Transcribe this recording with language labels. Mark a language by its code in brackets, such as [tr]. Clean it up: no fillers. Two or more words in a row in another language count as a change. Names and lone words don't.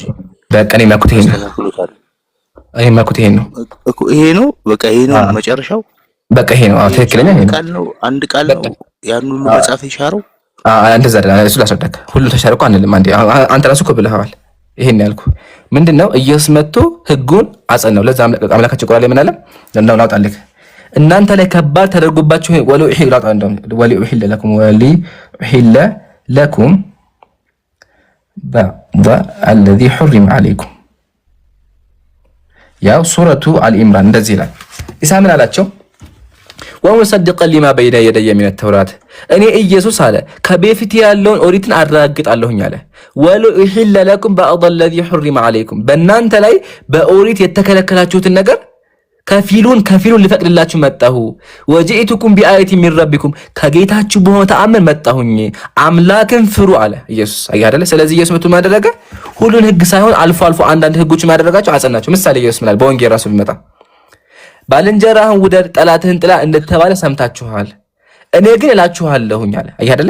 [am] በቃ እኔ የማልኩት ይሄን ነው እኮ ይሄ ነው በቃ ይሄ ነው መጨረሻው። በቃ ይሄ ነው ትክክለኛ ይሄ ነው። አንድ ቃል ነው ያን ሁሉ መጽሐፍ የሻረው። እንደዛ አይደለም። እሱ ላስረዳክ። ሁሉ ተሻረ እኮ አንልም። አንተ ራስህ እኮ ብለኸዋል። ይሄን ያልኩ ምንድነው? ኢየሱስ መጥቶ ህጉን አጸናው። ለዛ አምላካችን ቁርአን ላይ ምን አለ? እንደው ላውጣልህ እናንተ ላይ ከባድ ተደርጎባችሁ [ar] ولأحل لكم الذي حرم عليكم [am] ያው ሱረቱ አልኢምራን እንደዚህ ይላል። ኢሳ ምን አላቸው? [ar] ومصدقا لما بين يدي من التوراة [am] እኔ ኢየሱስ አለ ከበፊት ያለውን ኦሪትን አረጋግጣለሁኝ አለ። [ar] ولأحل لكم بعض الذي حرم عليكم [am] በእናንተ ላይ በኦሪት የተከለከላችሁትን ነገር ከፊሉን ልፈቅድላችሁ መጣሁ። [ar] وجئتكم بآية من ربكم [am] ከጌታችሁ በሆነ ተአምር መጣሁኝ፣ አምላክን ፍሩ አለ ኢየሱስ። አይደለ? ስለዚህ ኢየሱስ መጥቶ ማደረገ ሁሉን ህግ ሳይሆን አልፎ አንዳንድ ህጎች ማደረጋቸው አጸናቸው። ምሳሌ ኢየሱስ ምላል በወንጌል ራሱ ቢመጣ ባልንጀራህን ውደድ ጠላትህን ጥላ እንደተባለ ሰምታችኋል፣ እኔ ግን እላችኋለሁኝ አለ። አይደለ?